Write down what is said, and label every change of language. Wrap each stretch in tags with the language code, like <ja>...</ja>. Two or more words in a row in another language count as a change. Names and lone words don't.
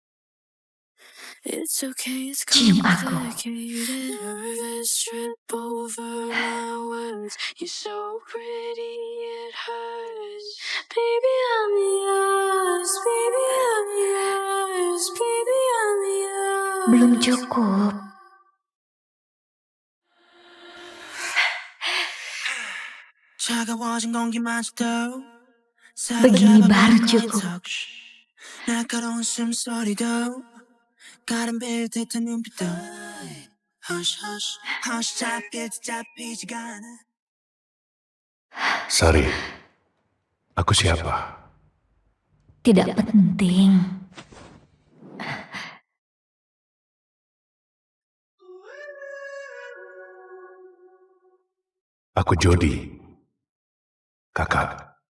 <en>It's okay, it's</en> <id>Cium aku.</id> <en>complicated. A reverse trip over my words. You're so pretty, it hurts. Baby, I'm yours. Baby, I'm yours. Baby, I'm yours.</en> <id>Belum cukup.</id> <ko>차가워진 공기마저도</ko> <id>Begini baru cukup.</id> <ko>날카로운 숨소리도 가른 빌듯한 눈빛도</ko> <en>Hush hush hush</en> <ko>잡히지가 않아.</ko> <id>Sari, aku siapa? Tidak penting. Aku Jody, kakak.</id>